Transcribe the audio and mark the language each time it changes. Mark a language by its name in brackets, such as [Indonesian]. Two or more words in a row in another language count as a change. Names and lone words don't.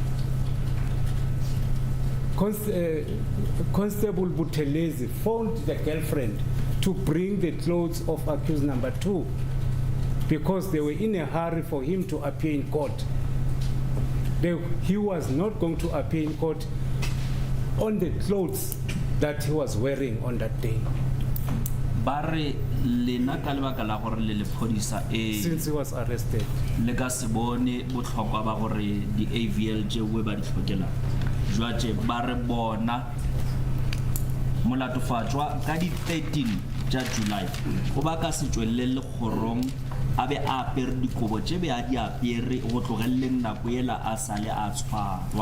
[English] Constable Buthelezi phoned the girlfriend to bring the clothes of accused number 2 because they were in a hurry for him to appear in court. He was not going to appear in court on the clothes that he was wearing on that day. [Tswana] Bare lena ka lebaka la gore le lephodisa [English] Since he was arrested. [Tswana] Le ka se bone botlhokwa ba gore di AVL je we ba di tlhokela. Jwaje bare bona molatofatswa ka di 13 tsa July o ba ka se tswelele kgorong abe a apere dikobo tse be a di apere go tlogelle nako ela a sale a tshwarwa.